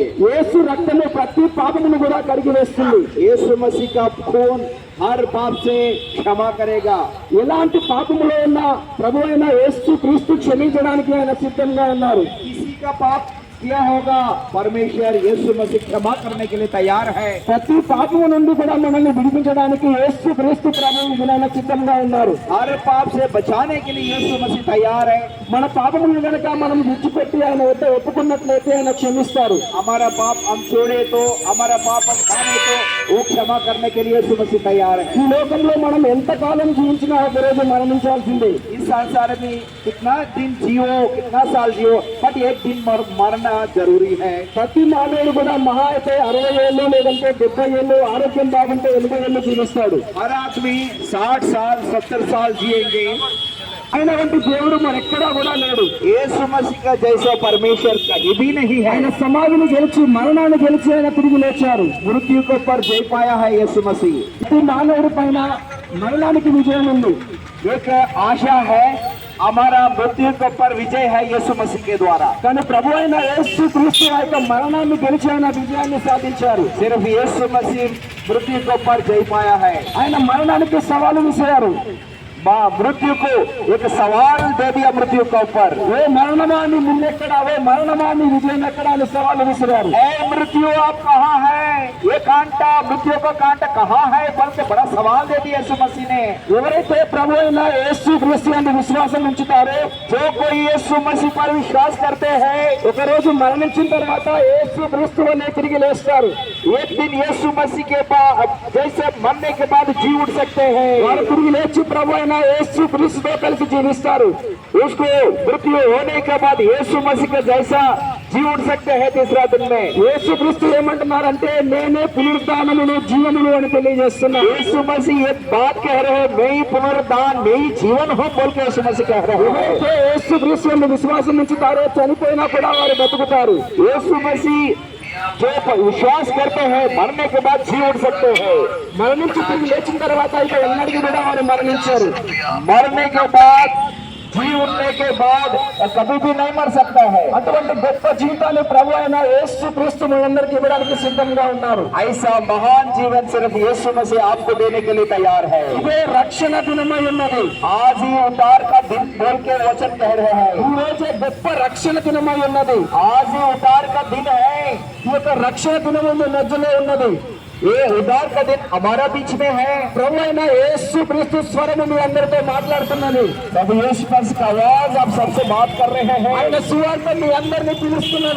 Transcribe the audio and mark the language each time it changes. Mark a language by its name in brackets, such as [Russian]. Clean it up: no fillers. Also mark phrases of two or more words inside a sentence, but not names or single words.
[Telugu] యేసు రక్తము ప్రతి పాపమును కూడా కడిగి వేస్తుంది. [Hindi] यीशु मसीह का खून हर पाप से क्षमा करेगा। [Telugu] ఎలాంటి పాపములో ఉన్న ప్రభు అయిన యేసు క్రీస్తు క్షమించడానికి ఆయన సిద్ధంగా ఉన్నారు. [Hindi] किसी का पाप किया होगा, परमेश्वर यीशु मसीह क्षमा करने के लिए तैयार है। [Telugu] ప్రతి పాపము నుండి కూడా మనల్ని విడిపించడానికి యేసు క్రీస్తు ప్రభువు వినాన సిద్ధంగా ఉన్నారు. [Hindi] हर पाप से बचाने के लिए यीशु मसीह तैयार है। [Telugu] మన పాపములను గనక మనం విడిచిపెట్టి ఆయన వద్ద ఒప్పుకున్నట్లయితే ఆయన క్షమిస్తారు. [Hindi] हमारा पाप हम छोड़े तो, हमारा पाप हम माने तो वो क्षमा करने के लिए यीशु मसीह तैयार है। [Telugu] ఈ లోకంలో మనం ఎంత కాలం జీవించినా ఒక రోజు మరణించాల్సిందే. [Hindi] इस संसार में कितना दिन जियो, कितना साल जियो, बट एक दिन मरना जरूरी है। [Telugu] ప్రతి మానవుడు కూడా మహా అయితే 60 ఏళ్ళు లేదంటే 70 ఏళ్ళు, ఆరోగ్యం బాగుంటే 80 ఏళ్ళు జీవిస్తాడు. [Hindi] हर आदमी 60 साल 70 साल जिएंगे। [Telugu] ఆయన వంటి దేవుడు మరెక్కడా కూడా లేడు. [Hindi] यीशु मसीह का जैसा परमेश्वर कहीं भी नहीं है। [Telugu] ఆయన సమాధిని గెలిచి మరణాన్ని గెలిచి ఆయన తిరిగి లేచారు. [Hindi] मृत्यु के ऊपर जय पाया है यीशु मसीह। [Telugu] ప్రతి మానవుడి పైన మరణానికి విజయం ఉంది. [Hindi] एक आशा है, हमारा मृत्यु के ऊपर विजय है यीशु मसीह के द्वारा। [Telugu] కానీ ప్రభు అయిన యేసు క్రీస్తు ఆ యొక్క మరణాన్ని గెలిచి ఆయన విజయాన్ని సాధించారు. [Hindi] सिर्फ यीशु मसीह मृत्यु के ऊपर जय पाया है। [Telugu] ఆయన మరణానికి సవాలు విసిరారు. [Hindi] मृत्यु को एक सवाल दे दिया मृत्यु के ऊपर। [Telugu] ఓ మరణమా నీ మున్నెక్కడా, ఓ మరణమా నీ విజయం ఎక్కడా అని సవాలు విసిరారు. [Hindi] ए मृत्यु आप कहाँ है? ये कांटा, मृत्यु का कांटा कहाँ है? बल्कि बड़ा सवाल दे दिया यीशु मसीह ने। [Telugu] ఎవరైతే ప్రభు అయిన యేసు క్రీస్తు యందు విశ్వాసం ఉంచుతారో, [Hindi] जो कोई यीशु मसीह पर विश्वास करते हैं, [Telugu] ఒక రోజు మరణించిన తర్వాత యేసు క్రీస్తు వలె తిరిగి లేస్తారు. [Hindi] एक दिन यीशु मसीह के बाद जैसे मरने के बाद जी उठ सकते हैं। [Telugu] వారు తిరిగి లేచి ప్రభు అయిన యేసు క్రీస్తుతో కలిసి జీవిస్తారు. [Hindi] उसको मृत्यु होने के बाद यीशु मसीह के जैसा जी उठ सकते हैं तीसरा दिन में। [Telugu] యేసు క్రీస్తు ఏమంటున్నారంటే నేనే పునరుద్ధానమును జీవమును అని తెలియజేస్తున్నారు. [Hindi] यीशु मसीह एक बात कह रहे हैं, मैं ही पुनरुद्धान, मैं ही जीवन हूँ बोल के यीशु मसीह कह रहे हैं। [Telugu] ఎవరైతే యేసు క్రీస్తు యందు విశ్వాసం ఉంచుతారో చనిపోయినా కూడా వారు బతుకుతారు. [Hindi] यीशु मसीह जो विश्वास करते हैं मरने के बाद जी उठ सकते हैं। [Telugu] మరణించి తిరిగి లేచిన తర్వాత ఇక ఎన్నటికీ కూడా వారు మరణించారు. [Hindi] मरने के बाद, जी उठने के बाद कभी भी नहीं मर सकता है। [Telugu] అటువంటి గొప్ప జీవితాన్ని ప్రభు అయిన యేసు క్రీస్తు మనందరికీ ఇవ్వడానికి సిద్ధంగా ఉన్నారు. [Hindi] ऐसा महान जीवन सिर्फ यीशु मसीह आपको देने के लिए तैयार है। [Telugu] ఇదే రక్షణ దినమై ఉన్నది. [Hindi] आज ही उद्धार का दिन बोल के वचन कह रहे हैं। [Telugu] ఈ రోజే గొప్ప రక్షణ దినమై ఉన్నది. [Hindi] आज ही उद्धार का दिन है। [Telugu] ఈ యొక్క రక్షణ దినము మీ మధ్యలో ఉన్నది. [Hindi] ये उद्धार का दिन हमारा बीच में है। [Telugu] ప్రభు అయిన యేసు క్రీస్తు స్వరము మీ అందరితో మాట్లాడుతున్నది. [Hindi] तब यीशु मसीह का आवाज आप सबसे बात कर रहे हैं। [Telugu] ఆయన సువార్త మీ అందరినీ పిలుస్తున్నది.